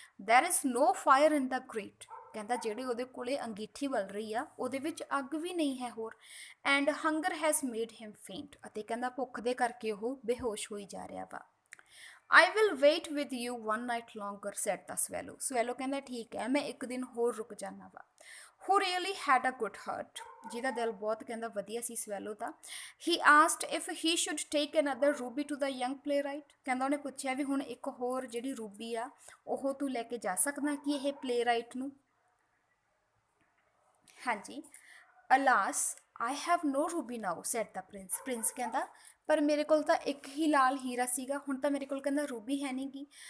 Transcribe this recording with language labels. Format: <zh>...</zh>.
<en>there is no fire in the grate,</en> <pa>ਕਹਿੰਦਾ ਜਿਹੜੇ ਉਹਦੇ ਕੋਲੇ ਅੰਗੀਠੀ ਬਲ ਰਹੀ ਆ ਉਹਦੇ ਵਿੱਚ ਅੱਗ ਵੀ ਨਹੀਂ ਹੈ ਹੋਰ।</pa> <en>and hunger has made him faint,</en> <pa>ਅਤੇ ਕਹਿੰਦਾ ਭੁੱਖ ਦੇ ਕਰਕੇ ਉਹ ਬੇਹੋਸ਼ ਹੋਈ ਜਾ ਰਿਹਾ ਵਾ।</pa> <en>I will wait with you one night longer, said the swallow।</en> <pa>swallow ਕਹਿੰਦਾ ਠੀਕ ਹੈ, ਮੈਂ ਇੱਕ ਦਿਨ ਹੋਰ ਰੁਕ ਜਾਣਾ ਵਾ।</pa> <en>who really had a good heart,</en> <pa>ਜਿਹਦਾ ਦਿਲ ਬਹੁਤ ਕਹਿੰਦਾ ਵਧੀਆ ਸੀ swallow ਦਾ।</pa> <en>he asked if he should take another ruby to the young playwright।</en> <pa>ਕਹਿੰਦਾ ਉਹਨੇ ਪੁੱਛਿਆ ਵੀ ਹੁਣ ਇੱਕ ਹੋਰ ਜਿਹੜੀ ਰੂਬੀ ਆ ਉਹ ਤੂੰ ਲੈ ਕੇ ਜਾ ਸਕਦਾ ਕਿ ਇਹ ਪਲੇਰਾਈਟ ਨੂੰ।</pa> <en>ਹਾਂਜੀ, alas I have no ruby now, said the prince।</en> <pa>Prince ਕਹਿੰਦਾ ਪਰ ਮੇਰੇ ਕੋਲ ਤਾਂ ਇੱਕ ਹੀ ਲਾਲ ਹੀਰਾ ਸੀਗਾ, ਹੁਣ ਤਾਂ ਮੇਰੇ ਕੋਲ ਕਹਿੰਦਾ ਰੂਬੀ ਹੈ ਨਹੀਂ ਗੀ।</pa>